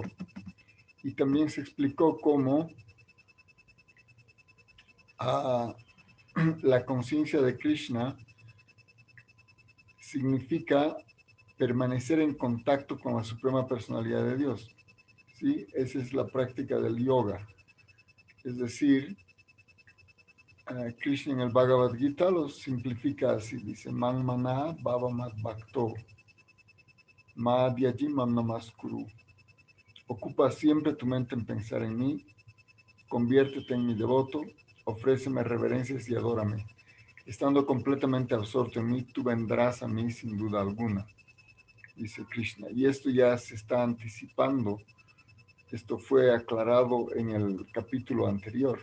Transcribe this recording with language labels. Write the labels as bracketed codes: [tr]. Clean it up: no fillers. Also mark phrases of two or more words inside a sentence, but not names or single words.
[es] Y también se explicó cómo la conciencia de Krishna significa permanecer en contacto con la Suprema Personalidad de Dios. ¿Sí? Esa es la práctica del yoga. Es decir, Krishna en el Bhagavad Gita lo simplifica así, dice, [sa] Man mana bhava mad bhakto, madhyaji mam namaskuru. [es] Ocupa siempre tu mente en pensar en mí, conviértete en mi devoto, ofréceme reverencias y adórame. Estando completamente absorto en mí, tú vendrás a mí sin duda alguna, dice Krishna. Y esto ya se está anticipando. Esto fue aclarado en el capítulo anterior.